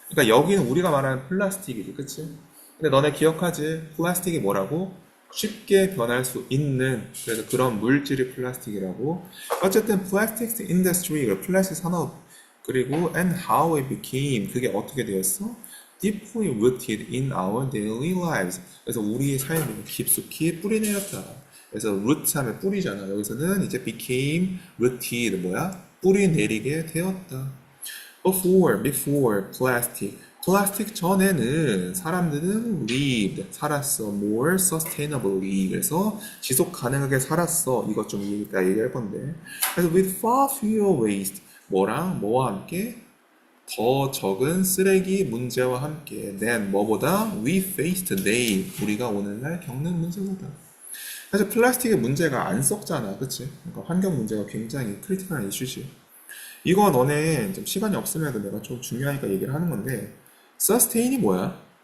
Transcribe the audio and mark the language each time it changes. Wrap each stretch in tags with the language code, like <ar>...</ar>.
<ko>그러니까 여기는 우리가 말하는 플라스틱이지, 그치? 근데 너네 기억하지? 플라스틱이 뭐라고? 쉽게 변할 수 있는, 그래서 그런 물질이 플라스틱이라고. 어쨌든</ko> <en>plastics industry,</en> <ko>플라스틱 산업, 그리고</ko> <en>and how it became,</en> <ko>그게 어떻게 되었어?</ko> <en>deeply rooted in our daily lives.</en> <ko>그래서 우리의 삶에 깊숙이 뿌리내렸다. 그래서 root 하면 뿌리잖아. 여기서는 이제</ko> <en>became rooted,</en> <ko>뭐야? 뿌리 내리게 되었다.</ko> <en>before plastic.</en> <ko>플라스틱 전에는 사람들은 lived, 살았어.</ko> <en>more sustainably.</en> <ko>그래서 지속 가능하게 살았어. 이것 좀 이따 얘기할 건데. 그래서</ko> <en>with far fewer waste.</en> <ko>뭐랑 뭐와 함께? 더 적은 쓰레기 문제와 함께</ko> <en>than</en> <ko>뭐보다</ko> <en>we face today.</en> <ko>우리가 오늘날 겪는 문제보다. 사실 플라스틱의 문제가 안 썩잖아. 그치? 그러니까 환경 문제가 굉장히 크리티컬한 이슈지. 이거 너네 좀 시간이 없으면 내가 좀 중요하니까 얘기를 하는 건데 sustain이 뭐야?</ko>